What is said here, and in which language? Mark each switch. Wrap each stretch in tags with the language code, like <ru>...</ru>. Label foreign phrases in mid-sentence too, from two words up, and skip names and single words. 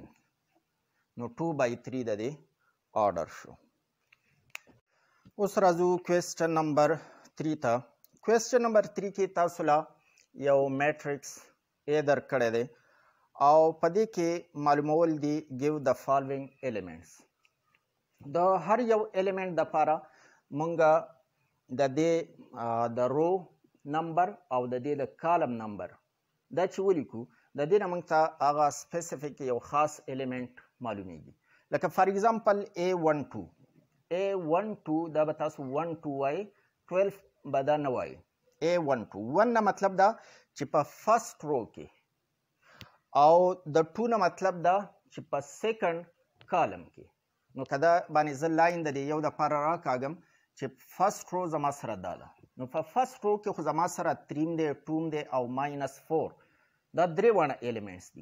<ps>نو 2/3 د دې آرډر شو. اوس راځو</ps> <en>question number</en> <ps>3 ته.</ps> <en>question number</en> <ps>3 کې تاسو له یو میټرکس ا درکړی دی او په دې کې معلومول دي</ps> <en>give the following elements.</en> <ps>د هر یو الیمنٹ دپاره مونږ د دې د</ps> <en>row number</en> <ps>او د دې د</ps> <en>column number</en> <ps>دا چې ولیکو، د دې نه مونږ ته هغه سپیسیفیک یو خاص الیمنٹ معلومیږي. لکه</ps> <en>for example</en> <ps>A12 دا به تاسو 1 2 وایي، 12 به دا نه وایي. A12 1 نه مطلب دا چې په</ps> <en>first row</en> <ps>کې، او د 2 نه مطلب دا چې په</ps> <en>second column</en> <ps>کې. نو که دا باندې زه لاین د دې یو دپاره راکاږم چې</ps> <en>first row</en> <ps>زما سره دا ده، نو په</ps> <en>first row</en> <ps>کې خو زما سره 3 دی 2 دی او -4 دا 3 واړه ایلیمنټس دي.</ps>